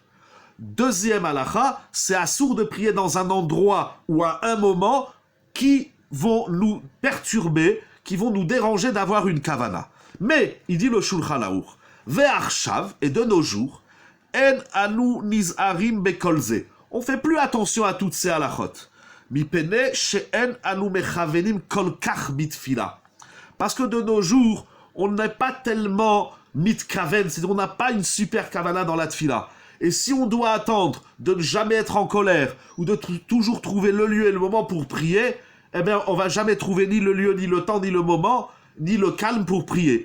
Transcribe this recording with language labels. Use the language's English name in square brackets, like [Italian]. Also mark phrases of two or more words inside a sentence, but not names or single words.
[French] Deuxième halacha, c'est assour de prier dans un endroit ou à un moment qui vont nous perturber, qui vont nous déranger d'avoir une kavana. Mais, il dit le Shulchan Aruch, ve'arshav, et de nos jours, [Hebrew] אין אנו נזהרים בכל זה. [French] On fait plus attention à toutes ces halachot. [Hebrew] מפני שאין אנו מכוונים כל כך בתפילה. [French] Parce que de nos jours, on n'est pas tellement mitkaven, c'est-à-dire on n'a pas une super kavana dans la tfila. Et si on doit attendre de ne jamais être en colère ou de toujours trouver le lieu et le moment pour prier, eh bien, on va jamais trouver ni le lieu, ni le temps, ni le moment, ni le calme pour prier.